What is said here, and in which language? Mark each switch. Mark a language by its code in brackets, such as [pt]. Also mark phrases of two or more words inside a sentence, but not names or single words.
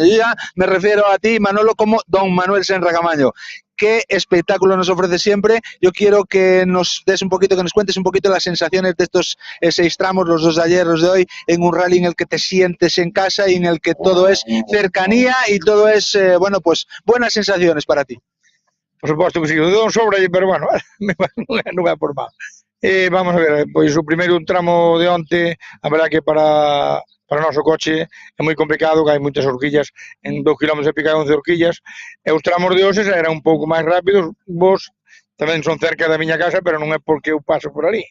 [es] Yo ya me refiero a ti, Manolo, como don Manuel Senra Camaño. Qué espectáculo nos ofrece siempre. Yo quiero que nos des un poquito, que nos cuentes un poquito las sensaciones de estos 6 tramos, los 2 de ayer, los de hoy, en un rally en el que te sientes en casa y en el que todo es cercanía y todo es, bueno, pues buenas sensaciones para ti. [gl] Por suposto que sí, eu dou sobre, [es] pero bueno, [gl] non vai por mal. Vamos a ver, pois o primeiro tramo de onte, a verdad que para o noso coche é moi complicado, que hai moitas horquillas, en 2 km e pica 11 horquillas, e os tramos de hoxe eran un pouco máis rápidos, vos tamén son cerca da miña casa, pero non é porque eu paso por ali.